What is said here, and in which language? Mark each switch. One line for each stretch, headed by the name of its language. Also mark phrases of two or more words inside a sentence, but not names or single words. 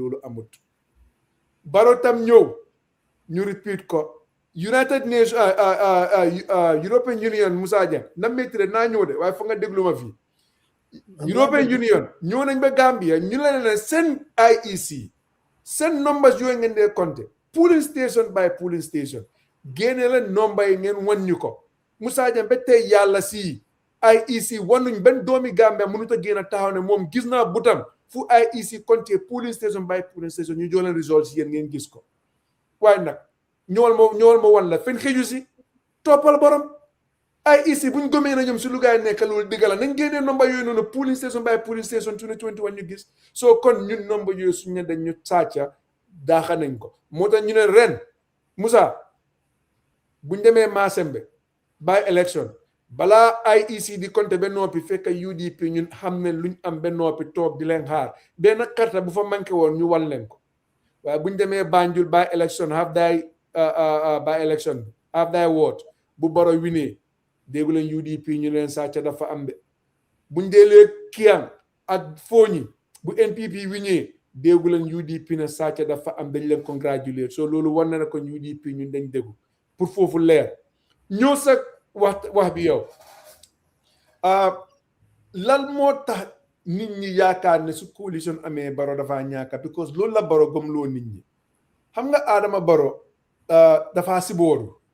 Wolof: loolu amut Barrow tam ñëw ñu repeat ko United Nations European Union Musa Jeng na métti naa ñëw de waaye fa nga déglu ma fii European Union ñëw nañ ba Gambia ñu ne seen IEC seen numbers yooyu ngeen dee compter
English: polling station by polling station
Wolof: génne leen number yi ngeen wan ñu ko Musa Jeng ba tey yàlla si IEC wanuñ benn doomi Gambia mënut a génn taxaw ne moom gis naa butam fu IEC compter
English: polling station by polling station
Wolof: ñu jox leen results yéen ngeen gis ko waaye nag ñëwal ma wan la fen xëju si toppal borom IEC buñ gëmee na ñoom si lu gaay nekk loolu digga la nañ génnee nomba yooyu noonu
English: polling station by polling station
Wolof: 2021 ñu gis soo kon ñun nomba yooyu suñu ne dañ ñu sàcca daaxa nañ ko moo tax ñu ne ren Musa buñ demee Maasembe
English: by election
Wolof: balaa IEC di compter ba noppi fekk UDP ñun xam ne luñ am ba noppi toog di leen xaar benn carte bu fa manqué woon ñu wan leen ko waaye buñ demee Banjul
English: by election half day ward
Wolof: bu Barrow winee déggu leen UDP ñu leen sàcca dafa am de buñ deelee Kiang ak Foni bu NPP wi ñëwee déggu leen UDP na sàcc dafa am dañ leen congratulate so loolu war na ko UDP ñun dañ déggu pour foofu leer ñoo sa wax bi yow lan moo tax nit ñi yaakaar ne su coalition amee Barrow dafa ñaaka because loolu la Barrow gëmloo nit ñi xam nga Adama Barrow dafa sibooru